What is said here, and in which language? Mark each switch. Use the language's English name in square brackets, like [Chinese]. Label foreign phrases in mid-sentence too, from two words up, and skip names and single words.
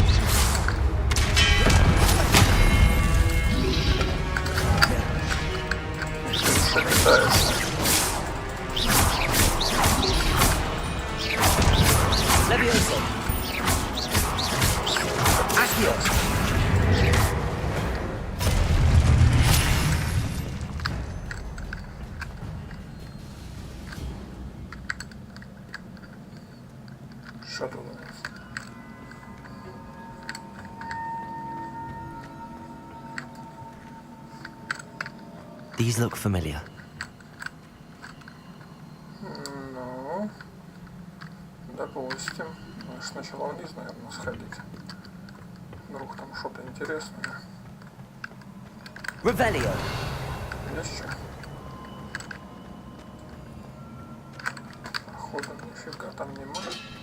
[Latin] Levioso! Accio! [Ukrainian] Що тут у нас? [English] These look familiar. [Russian] Ну, допустим. Сначала вниз, наверное, сходить. Вдруг там что-то интересное. [Latin] Revelio! [Russian] Есть что? Походу, нифига там не может.